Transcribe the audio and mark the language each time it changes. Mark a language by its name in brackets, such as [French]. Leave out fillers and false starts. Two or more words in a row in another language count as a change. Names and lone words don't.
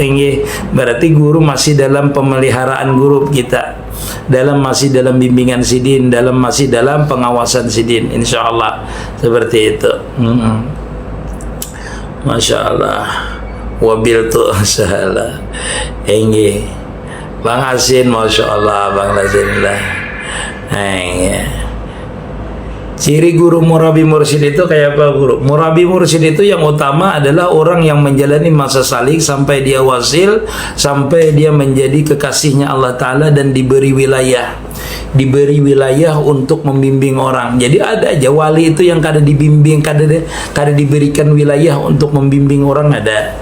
[Indonesian] Berarti guru masih dalam pemeliharaan guru kita, masih dalam bimbingan sidin, masih dalam pengawasan sidin, [Arabic] إن شاء الله [Indonesian] seperti itu. [Arabic] ما شاء الله. [Indonesian] Wabil tu salah. Bang Asin, [Arabic] ما شاء الله, [Indonesian] Bang Asin lah. Ciri guru murabi mursyid itu kayak apa guru? Murabi mursyid itu yang utama adalah orang yang menjalani masa salik sampai dia wasil, sampai dia menjadi kekasihnya [Arabic] الله تعالى [Indonesian] dan diberi wilayah. Diberi wilayah untuk membimbing orang. Jadi ada aja wali itu yang kada dibimbing, kada diberikan wilayah untuk membimbing orang, ada.